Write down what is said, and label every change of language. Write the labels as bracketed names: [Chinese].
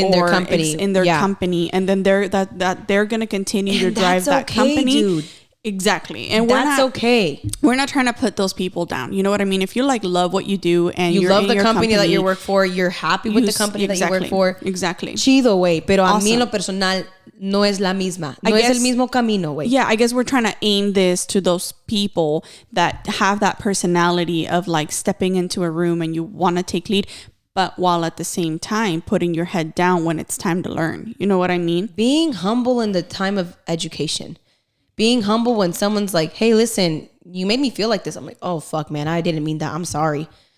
[English] their company, company, and then they're going to continue to drive that company. Dude. Exactly, and that's okay. We're not trying to put those people down. You know what I mean? If you like love what you do and you you're love in the company that you work for, you're happy with the company that you work for. Exactly. [Spanish] Chido, güey. Pero a mí en lo personal no es la misma. No es el mismo camino, güey. [English] Yeah, I guess we're trying to aim this to those people that have that personality of like stepping into a room and you want to take lead, but while at the same time putting your head down when it's time to learn. You know what I mean? Being humble in the time of education. Being humble when someone's like, hey, listen, you made me feel like this. I'm like, oh, fuck, man, I didn't mean that. I'm sorry.